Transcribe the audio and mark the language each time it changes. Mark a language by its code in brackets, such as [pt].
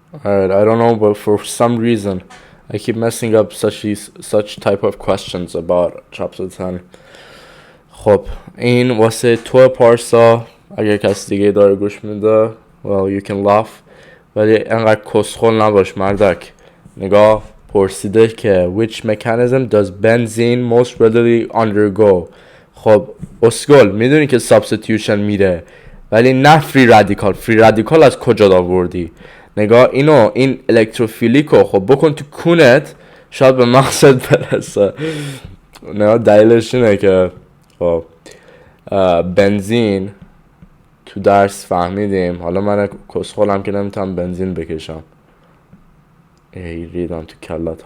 [en] Alright, I don't know, but for some reason I keep messing up such type of questions about chapter 10. [fa] خب این واسه تو پارسا، اگر کس دیگه داره گوش میده [en] well you can laugh، [fa] ولی انقدر کسخل نباش مردک. نگاه پرسیده که [en] which mechanism does benzene most readily undergo. [fa] خب اسکل میدونی که substitution میره، ولی نه فری رادیکال از کجا آوردی؟ نگاه این الکتروفیلیکو خب بکن تو کونت، شاید به مقصد برسه. نگاه دلیلش اینه که خب بنزین تو درس فهمیدیم، حالا من کسخولم که نمیتونم بنزین بکشم، ریدم تو کلت.